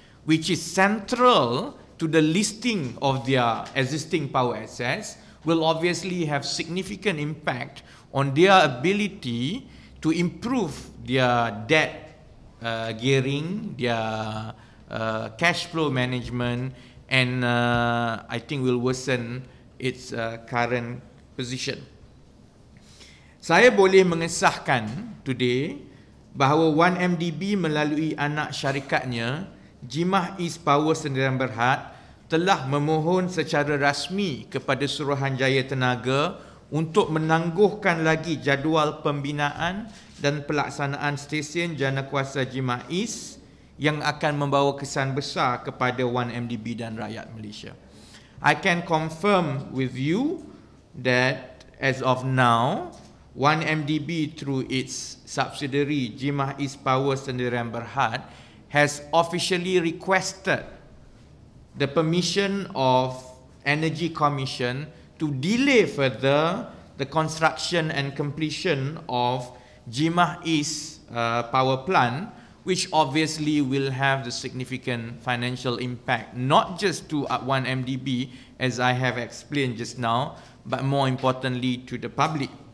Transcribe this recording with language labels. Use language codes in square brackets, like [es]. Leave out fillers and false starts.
[en] which is central to the listing of their existing power assets, will obviously have significant impact on their ability to improve their debt gearing, their cash flow management, and I think will worsen its current position. [ms] Saya boleh mengesahkan today bahawa 1MDB melalui anak syarikatnya Jimah East Power Sdn Bhd telah memohon secara rasmi kepada Suruhanjaya Tenaga untuk menangguhkan lagi jadual pembinaan dan pelaksanaan stesen janakuasa Jimah East yang akan membawa kesan besar kepada 1MDB dan rakyat Malaysia. [en] I can confirm with you that as of now, 1MDB through its subsidiary Jimah East Power Sdn Bhd has officially requested the permission of Energy Commission to delay further the construction and completion of Jimah East power plant, which obviously will have the significant financial impact, not just to 1MDB, as I have explained just now, but more importantly to the public.